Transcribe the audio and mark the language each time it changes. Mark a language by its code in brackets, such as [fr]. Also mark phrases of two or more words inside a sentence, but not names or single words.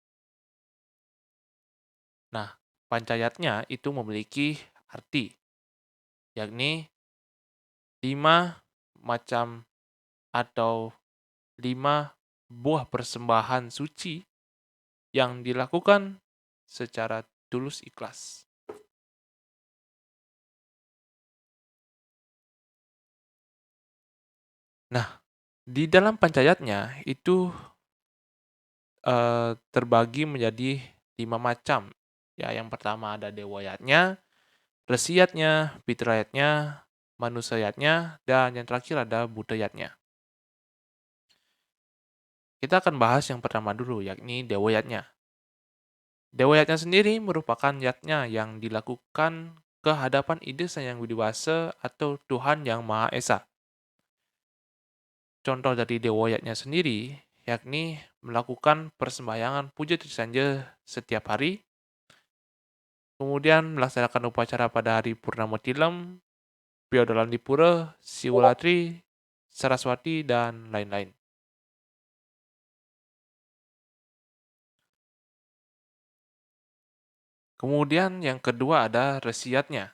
[id] Nah, pancayatnya itu memiliki arti, yakni 5 macam atau 5 buah persembahan suci yang dilakukan secara tulus ikhlas. Nah, di dalam pancayatnya itu terbagi menjadi 5 macam. Ya, yang pertama ada dewayatnya, resiyatnya, fitrayatnya, manusayatnya, dan yang terakhir ada budayatnya. Kita akan bahas yang pertama dulu, yakni dewayatnya. Dewayatnya sendiri merupakan yatnya yang dilakukan ke hadapan ide Sang Yang Widewasa atau Tuhan Yang Maha Esa. Contoh dari dewayatnya sendiri, yakni melakukan persembahyangan puja trisanja setiap hari, kemudian melaksanakan upacara pada hari Purnama Tilam, Piodalan Dipura, Siwalatri, Saraswati, dan lain-lain. Kemudian yang kedua ada resiyatnya.